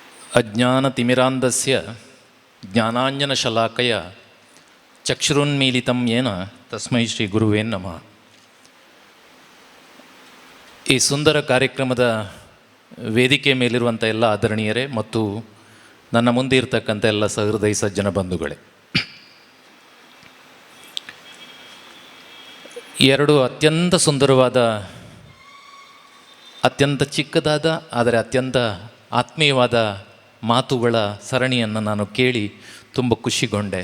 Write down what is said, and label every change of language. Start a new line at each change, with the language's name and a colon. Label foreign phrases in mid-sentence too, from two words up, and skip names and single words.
Sanskrit: ಅಜ್ಞಾನತಿಮಿರಾಂಧಸ್ಯ ಜ್ಞಾನಾಂಜನಶಲಾಕಯ ಚಕ್ಷುರುನ್ಮೀಲಿತಂ ಯೇನ ತಸ್ಮೈ ಶ್ರೀ ಗುರುವೇ ನಮಃ.
Kannada: ಈ ಸುಂದರ ಕಾರ್ಯಕ್ರಮದ ವೇದಿಕೆ ಮೇಲಿರುವಂಥ ಎಲ್ಲ ಆದರಣೀಯರೇ ಮತ್ತು ನನ್ನ ಮುಂದೆ ಇರತಕ್ಕಂಥ ಎಲ್ಲ ಸಹೃದಯ ಸಜ್ಜನ ಬಂಧುಗಳೇ, ಎರಡು ಅತ್ಯಂತ ಸುಂದರವಾದ, ಅತ್ಯಂತ ಚಿಕ್ಕದಾದ ಆದರೆ ಅತ್ಯಂತ ಆತ್ಮೀಯವಾದ ಮಾತುಗಳ ಸರಣಿಯನ್ನು ನಾನು ಕೇಳಿ ತುಂಬ ಖುಷಿಗೊಂಡೆ.